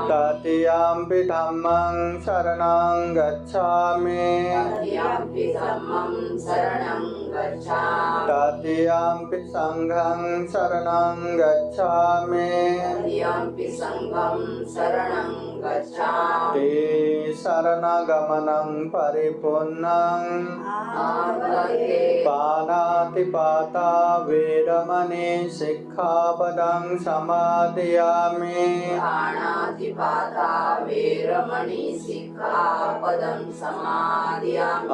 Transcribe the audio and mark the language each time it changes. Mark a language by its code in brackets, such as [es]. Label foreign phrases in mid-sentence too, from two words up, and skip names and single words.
[pi] तृतीयम्पि धम्मं शरणं गच्छामि तृतीयम्पि धम्मं शरणं गच्छामि तृतीयम्पि संघं शरणं गच्छामि तृतीयम्पि संघं शरणं गच्छामि ते शरणगमनं परिपूर्णं आर्भते पानातिपाता वेरमणि सिक्खापदं समादयामि प्राणातिपाता वेरमणि सिक्खापदं समादयामि